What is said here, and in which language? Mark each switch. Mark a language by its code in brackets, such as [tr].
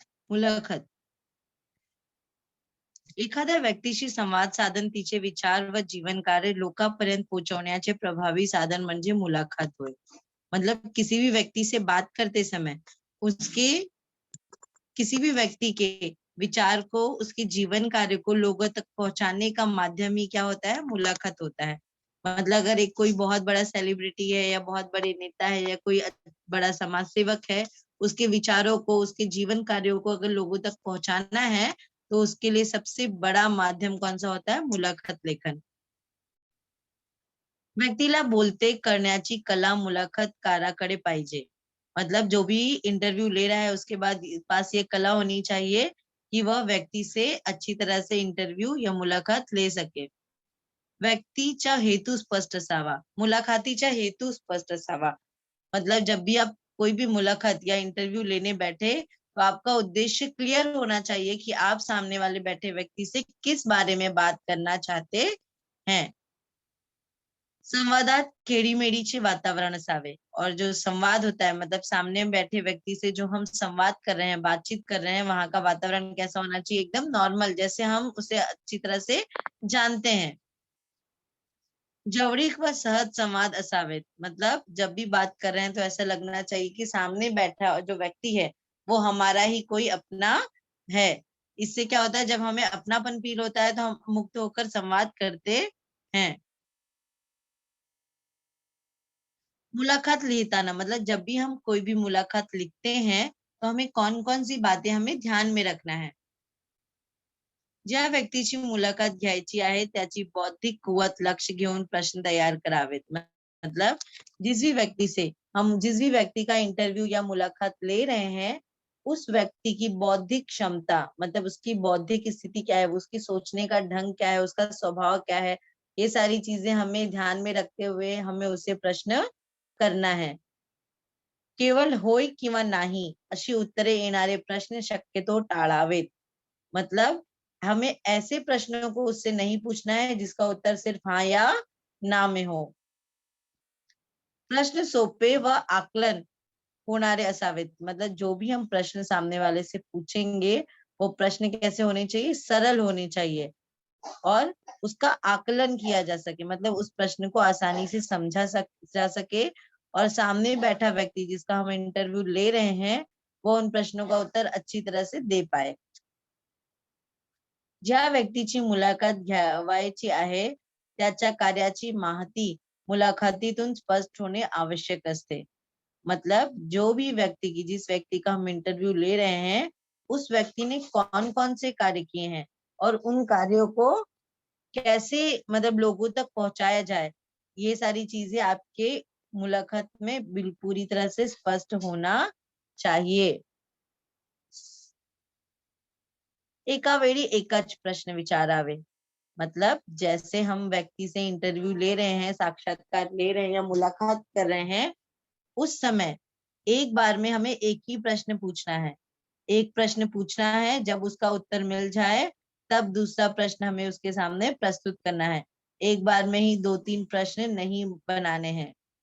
[mr] मुलाखत एखाद्या व्यक्तीशी संवाद साधन तिचे विचार व जीवन कार्य लोकांपर्यंत पहुंचाने प्रभावी साधन म्हणजे मुलाकात होय. [hi] मतलब किसी भी व्यक्ति से बात करते समय उसके किसी भी व्यक्ति के विचार को उसके जीवन कार्य को लोगों तक पहुंचाने का माध्यम ही क्या होता है, मुलाकात होता है. मतलब अगर एक कोई बहुत बड़ा सेलिब्रिटी है या बहुत बड़े नेता है या कोई बड़ा समाज सेवक है, उसके विचारों को उसके जीवन कार्यों को अगर लोगों तक पहुंचाना है तो उसके लिए सबसे बड़ा माध्यम कौन सा होता है, मुलाखत लेखन. [mr] व्यक्तीला बोलते करण्याची कला मुलाखतकाराकडे पाहिजे. [hi] मतलब जो भी इंटरव्यू ले रहा है उसके बाद पास ये कला होनी चाहिए कि वह व्यक्ति से अच्छी तरह से इंटरव्यू या मुलाकात ले सके. [mr] व्यक्तीचा हेतू स्पष्ट असावा. मुलाकातीचा हेतू स्पष्ट असावा. [hi] मतलब जब भी आप कोई भी मुलाकात या इंटरव्यू लेने बैठे तो आपका उद्देश्य क्लियर होना चाहिए कि आप सामने वाले बैठे व्यक्ति से किस बारे में बात करना चाहते हैं. [mr] संवादात खेड़ीमेड़ीचे वातावरण असावे. [hi] और जो संवाद होता है मतलब सामने बैठे व्यक्ति से जो हम संवाद कर रहे हैं, बातचीत कर रहे हैं, वहां का वातावरण कैसा होना चाहिए, एकदम नॉर्मल, जैसे हम उसे अच्छी तरह से जानते हैं. [mr] जवळीक व सहज संवाद असावेत. [hi] मतलब जब भी बात कर रहे हैं तो ऐसा लगना चाहिए कि सामने बैठा जो व्यक्ति है वो हमारा ही कोई अपना है. इससे क्या होता है, जब हमें अपनापन फील होता है तो हम मुक्त होकर संवाद करते हैं. [mr] मुलाकात लिहिताना [hi] मतलब जब भी हम कोई भी मुलाकात लिखते हैं तो हमें कौन कौन सी बातें हमें ध्यान में रखना है. [mr] ज्या व्यक्तीची मुलाकात घ्यायची आहे त्याची बौद्धिक कुवत लक्ष घेऊन प्रश्न तैयार करावेत. [hi] मतलब जिस भी व्यक्ति का इंटरव्यू या मुलाकात ले रहे हैं उस व्यक्ति की बौद्धिक क्षमता, मतलब उसकी बौद्धिक स्थिति क्या है, उसकी सोचने का ढंग क्या है, उसका स्वभाव क्या है, ये सारी चीजें हमें ध्यान में रखते हुए हमें उसे प्रश्न करना है. [mr] केवळ होय किंवा नाही अशी उत्तरे येणारे प्रश्न शक्यतो टाळावेत. [hi] मतलब हमें ऐसे प्रश्नों को उससे नहीं पूछना है जिसका उत्तर सिर्फ हाँ या ना में हो. [mr] प्रश्न सोपे व आकलन होणारे असावेत. [hi] मतलब जो भी हम प्रश्न सामने वाले से पूछेंगे वो प्रश्न कैसे होने चाहिए, सरल होने चाहिए और उसका आकलन किया जा सके. मतलब उस प्रश्न को आसानी से जा सके और सामने बैठा व्यक्ति जिसका हम इंटरव्यू ले रहे हैं वो उन प्रश्नों का उत्तर अच्छी तरह से दे पाए. [mr] ज्या व्यक्तीची मुलाखत घ्यावायची आहे त्याच्या कार्याची माहिती मुलाखतीतून स्पष्ट होणे आवश्यक असते. [hi] मतलब जो भी व्यक्ति की जिस व्यक्ति का हम इंटरव्यू ले रहे हैं उस व्यक्ति ने कौन कौन से कार्य किए हैं और उन कार्यों को कैसे मतलब लोगों तक पहुंचाया जाए, ये सारी चीजें आपके मुलाकात में पूरी तरह से स्पष्ट होना चाहिए. [mr] एका वेळी एकच प्रश्न विचारावे. [hi] मतलब जैसे हम व्यक्ति से इंटरव्यू ले रहे हैं, साक्षात्कार ले रहे हैं या मुलाकात कर रहे हैं, उस समय एक बार में हमें एक ही प्रश्न पूछना है. एक प्रश्न पूछना है, जब उसका उत्तर मिल जाए तब दूसरा प्रश्न हमें उसके सामने प्रस्तुत करना है. एक बार में ही 2-3 प्रश्न नहीं बनाने हैं.